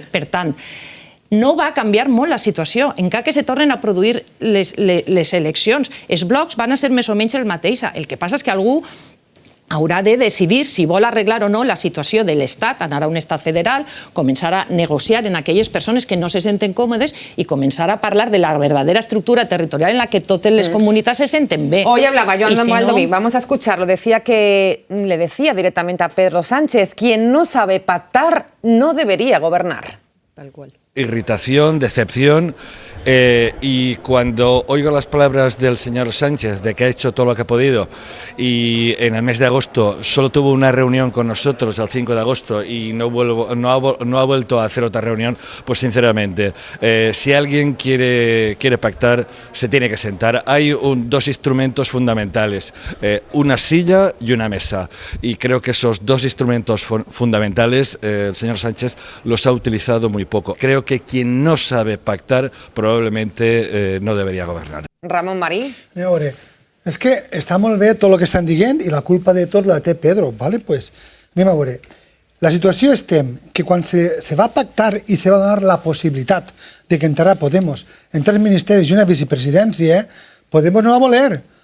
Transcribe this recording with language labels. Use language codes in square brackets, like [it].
[ca] Per tant, no va canviar molt la situació. Encara que se tornen a produir les eleccions, els blocs van a ser més o menys el mateix. El que passa és que algú haurà de decidir si vol arreglar o no la situació de l'Estat, anar a un estat federal, començar a negociar en aquelles persones que no se senten còmodes i començar a parlar de la verdadera estructura territorial en la que totes les comunitats se senten bé. [es] Hoy hablaba Joan Baldoví, vamos a escucharlo, decía que le decía directamente a Pedro Sánchez, quien no sabe pactar no debería gobernar. Tal cual. Irritación, decepción. Y cuando oigo las palabras del señor Sánchez de que ha hecho todo lo que ha podido y en el mes de agosto solo tuvo una reunión con nosotros el 5 de agosto y no ha vuelto a hacer otra reunión, pues sinceramente, si alguien quiere pactar, se tiene que sentar. Hay dos instrumentos fundamentales, una silla y una mesa, y creo que esos dos instrumentos fundamentales el señor Sánchez los ha utilizado muy poco. Creo que quien no sabe pactar probablemente no deberia governar. Ramon Marí. [ca] A veure, és que està molt bé tot el que estan dient i la culpa de tot la té Pedro, ¿vale? Pues anem a veure. La situació estem que quan se va pactar i se va donar la possibilitat de que entrarà Podemos en 3 ministeris i una vicepresidència, Podemos no va voler.